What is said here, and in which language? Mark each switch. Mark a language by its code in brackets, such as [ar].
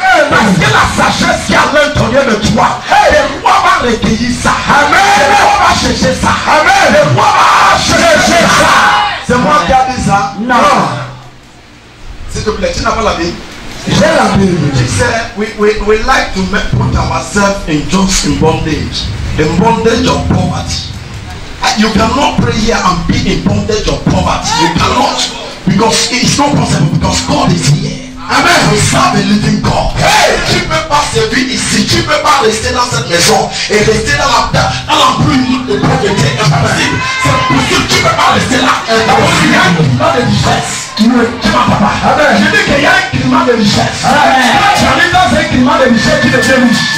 [fr] Parce que la sagesse qui est à l'intérieur de toi, le roi va recueillir ça. Amen. Le roi va chercher ça. Amen. Le roi va chercher ça. C'est moi qui a dit ça? Non. S'il te plaît, tu n'as pas la Bible? J'ai la Bible. Tu sais, [en] we like to put ourselves in just in bondage of poverty. You cannot pray here and be in bondage of poverty. You cannot, because it's not possible, because God is here. Amen. We serve a living God. [fr] Hey, tu ne peux pas servir ici, tu ne peux pas rester dans cette maison et rester dans la brume de pauvreté. Impossible. C'est impossible, tu ne peux pas rester là. Parce qu'il y a un climat de richesse. Tu m'entends pas? Je dis qu'il y a un climat de richesse. Tu arrives dans un climat de richesse, tu deviens riche.